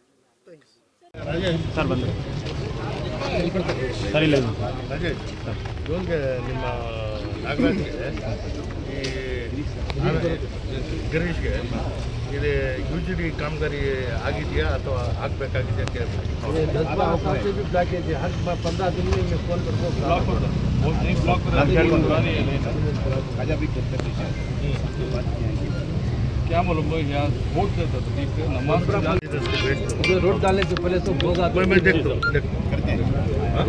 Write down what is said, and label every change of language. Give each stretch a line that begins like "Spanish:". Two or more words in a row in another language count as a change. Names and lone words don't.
Kannada: ಸರ್ ಬಂದು ಸರ್ ಇಲ್ಲ ರಾಜೇಶ್ ಇವನ್ಗೆ ನಿಮ್ಮ ನಾಗರಾಜ್ಗೆ ಗಿರೀಶ್ಗೆ ಇದು ಯೂಜಿಡಿ ಕಾಮಗಾರಿ ಆಗಿದೆಯಾ ಅಥವಾ ಆಗಬೇಕಾಗಿದೆಯಾ ಕೇಳ್ಬೋದು.
Hindi: 15 दिन में फोन क्या मालूम लोग यहाँ वोट देता था ठीक है, नमाज रोड डालने से पहले तो बहुत आदमी मैं देखता हूँ